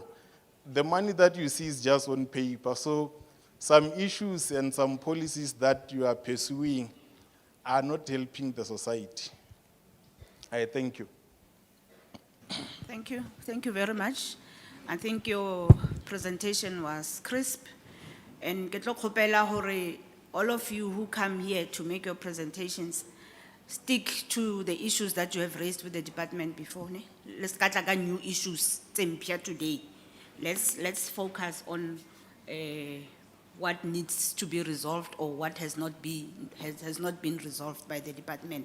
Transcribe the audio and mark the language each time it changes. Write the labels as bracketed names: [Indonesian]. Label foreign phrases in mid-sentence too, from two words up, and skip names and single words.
[English] The money that you see is just on paper. So some issues and some policies that you are pursuing are not helping the society. I thank you. Thank you. Thank you very much. I think your presentation was crisp. And [Northern Sotho] ke tlo kgopela hore [English] all of you who come here to make your presentations, stick to the issues that you have raised with the department before. Ne? Let's get like new issues today. Let's focus on what needs to be resolved or what has not been resolved by the department.